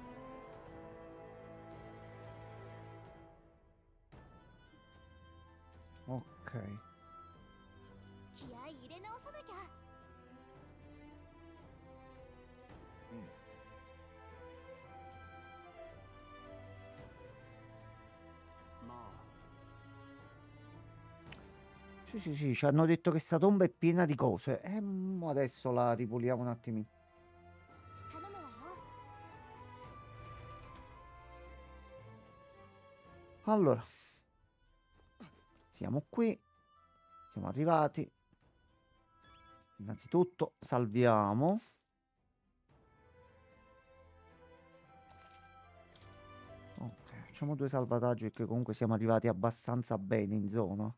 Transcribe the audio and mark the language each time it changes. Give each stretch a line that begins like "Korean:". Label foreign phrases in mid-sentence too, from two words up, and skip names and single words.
Italian: Ok.
Japanese: 気合い入れ直さなきゃ。まあ
Italian: Sì, ci hanno detto che sta tomba è piena di cose. E adesso la ripuliamo un attimino.
Japanese: 頼むわよ。
Italian: Allora. Siamo qui. Siamo arrivati. Innanzitutto salviamo. Ok, facciamo 2 salvataggi perché comunque siamo arrivati abbastanza bene in zona.